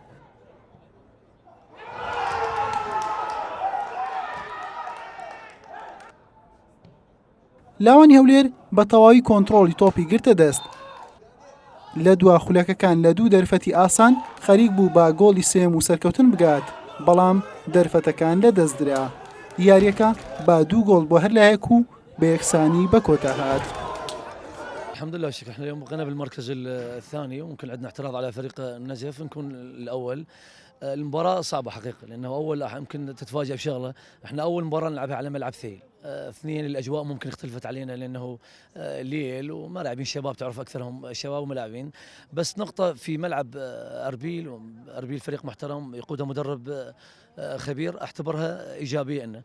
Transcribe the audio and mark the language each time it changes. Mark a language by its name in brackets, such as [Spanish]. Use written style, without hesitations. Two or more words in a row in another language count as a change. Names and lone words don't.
[Central Kurdish] لاوانی هەولێر بە تەواوی کۆنتڕۆڵی تۆپی گرتە دەست. لە دوا خولەکەکان لە دوو دەرفەتی ئاسان خەریک بوو با گۆڵی سێم و سەرکەوتن بگات، بەڵام دەرفەتەکان لە دەستدرا. یاریەکە با دوو گۆڵ بۆ هەر لایەک و بە یەکسانی بە کۆتا هات. [Arabic] الحمد لله شكرا. احنا اليوم بقينا بالمركز الثاني وممكن عندنا اعتراض على فريق النجف نكون الاول. المباراة صعبة حقيقة لأنه أول يمكن تتفاجأ بشغلة، احنا أول مباراة نلعبها على ملعب ثيل، اثنين الأجواء ممكن اختلفت علينا لأنه ليل وملاعبين شباب تعرف أكثرهم شباب وملاعبين، بس نقطة في ملعب أربيل، أربيل فريق محترم يقوده مدرب خبير، أعتبرها إيجابية لنا.